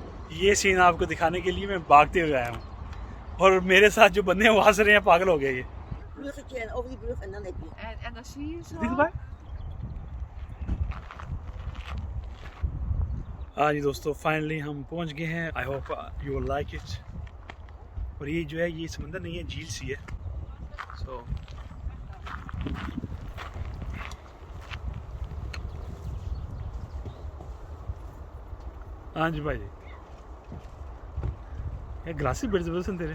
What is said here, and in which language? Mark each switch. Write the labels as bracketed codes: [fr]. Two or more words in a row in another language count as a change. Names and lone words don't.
[hi] ये सीन आपको दिखाने के लिए मैं भागते हुए आया हूँ और मेरे साथ जो बंदे हैं वो हंस रहे हैं, पागल हो गए ये। [nl] Bruggetje en over die brug en dan heb je. En dan zie je zo. [hi] दिखबाई हाँ जी दोस्तों, फाइनली हम पहुंच गए हैं। [en] I hope you will like it. [hi] और ये जो है ये समंदर नहीं है, झील सी है। सो हाँ जी भाई, ये ग्लासी बड़ी जबरदस्त तेरे